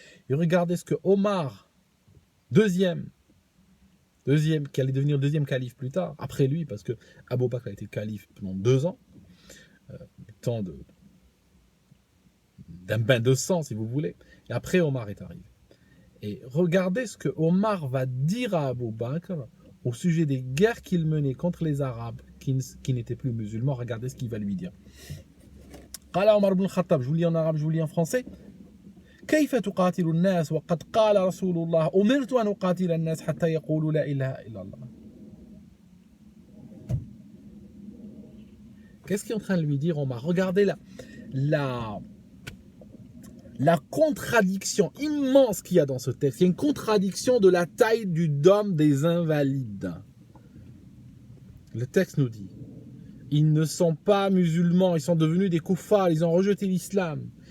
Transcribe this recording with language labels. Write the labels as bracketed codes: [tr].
[fr] Et regardez ce que Omar, deuxième, qui allait devenir deuxième calife plus tard, après lui, parce que Abu Bakr a été calife pendant 2 ans, le temps d'un bain de sang, si vous voulez. Et après, Omar est arrivé. Et regardez ce que Omar va dire à Abu Bakr au sujet des guerres qu'il menait contre les Arabes qui n'étaient plus musulmans. Regardez ce qu'il va lui dire. [ar] Qala [fr] Omar ibn al-Khattab, je vous lis en arabe, je vous lis en français. [ar] كيف تقاتل الناس وقد قال رسول الله أمرت أن أقاتل الناس حتى يقولوا لا إله إلا الله. [fr] Qu'est-ce qu'il est en train de lui dire, Omar? Regardez la contradiction immense qu'il y a dans ce texte. Il y a une contradiction de la taille du dôme des invalides. Le texte nous dit, ils ne sont pas musulmans, ils sont devenus des koufars, ils ont rejeté l'islam.